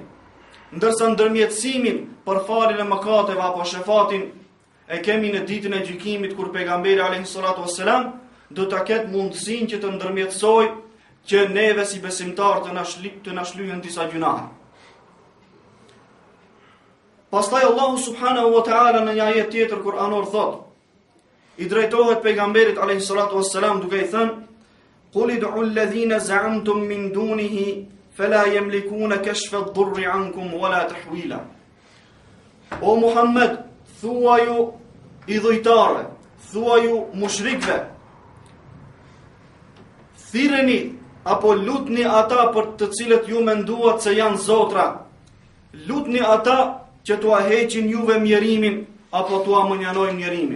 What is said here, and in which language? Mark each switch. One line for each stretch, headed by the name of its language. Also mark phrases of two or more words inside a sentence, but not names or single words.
Albanian: Ndërsa ndërmjetësimin për faljen e mëkateve apo shefatin e kemi në ditën e gjykimit kur pejgamberi
Arabic: عليه الصلاة والسلام
Albanian: do ta ketë mundësinë që të ndërmjetësojë që neve si besimtar të na shlyhen disa gjunahe. Pastaj Allahu
Arabic: سبحانه وتعالى
Albanian: në një ajet tjetër kuranor thot, i drejtohet pejgamberit
Arabic: عليه الصلاة والسلام
Albanian: duke i thënë:
Arabic: "قل ادعوا الذين زعمتم من دونه فلا يملكون كشف الضر عنكم ولا تحويلا."
Albanian: O Muhammed, thuaju idhujtarëve, thuaju mushrikëve, thirreni apo lutni ata për të cilët ju menduat se janë zotra. Lutni ata që t'ua heqin juve mjerimin apo t'ua mënjanojnë mjerimin.